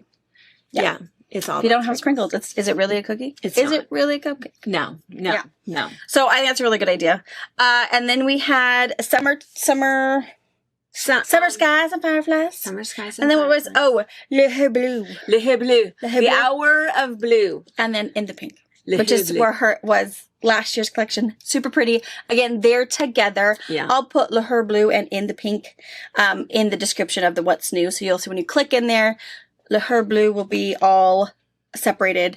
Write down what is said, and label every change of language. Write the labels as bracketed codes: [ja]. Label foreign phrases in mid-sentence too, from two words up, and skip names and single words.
[en] Yeah. It's all If you about don't have sprinkles, is it really a cookie? It's is not. it really a cupcake? No. Yeah. No. So I think that's a really good idea. And then we had summer skies and fireflies. Summer skies. And then what was, Le Her Blue. Le Bleu. Le Bleu. The Hour of Blue. And then In the Pink, Le which is Bleu. where her was last year's collection. Super pretty. Again, they're together. Yeah. I'll put Le Her Blue and In the Pink in the description of the What's New. So you'll see when you click in there, Le Her Blue will be all separated.